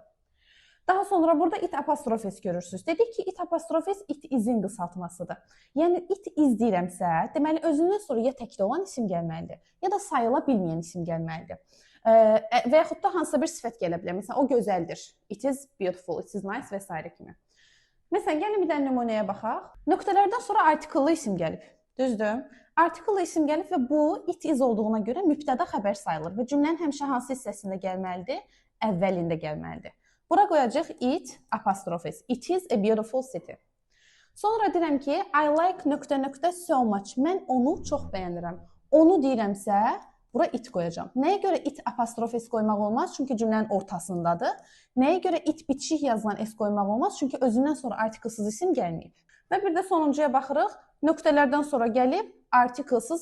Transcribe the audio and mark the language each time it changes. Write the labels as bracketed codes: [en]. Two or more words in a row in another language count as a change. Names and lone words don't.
[az] Daha sonra burada it apostrof s görürsünüz. Dedik ki, it apostrof s [en] it izin [az] qısaltmasıdır. Yəni, [en] it iz [az] deyirəmsə, deməli, özündən sonra ya təkdə olan isim gəlməlidir, ya da sayıla bilməyən isim gəlməlidir. Və yaxud da hansısa bir sifət gələ bilər. Məsələn, o gözəldir. [en] It is beautiful, it is nice [az] və s. kimi. Məsələn, gəlin bir dənə nümunəyə baxaq. Nöqtələrdən sonra artikllı isim gəlib. Düzdür? Artikllı isim gəlib və bu [en] it is [az] olduğuna görə mübtəda xəbər sayılır və cümlənin həmişə hansı hissəsində gəlməlidir? Əvvəlində gəlməlidir. Bura qoyacaq it apostrof s. [en] It is a beautiful city. [az] Sonra deyirəm ki, [en] I like ... so much. [az] Mən onu çox bəyənirəm. Onu deyirəmsə, bura it qoyacağam. Nəyə görə it apostrof s qoymaq olmaz? Çünki cümlənin ortasındadır. Nəyə görə it bitişik yazılan s qoymaq olmaz? Çünki özündən sonra artiklsız isim gəlməyib. Və bir də sonuncuya baxırıq. Nöqtələrdən sonra gəlib artiklsız isim.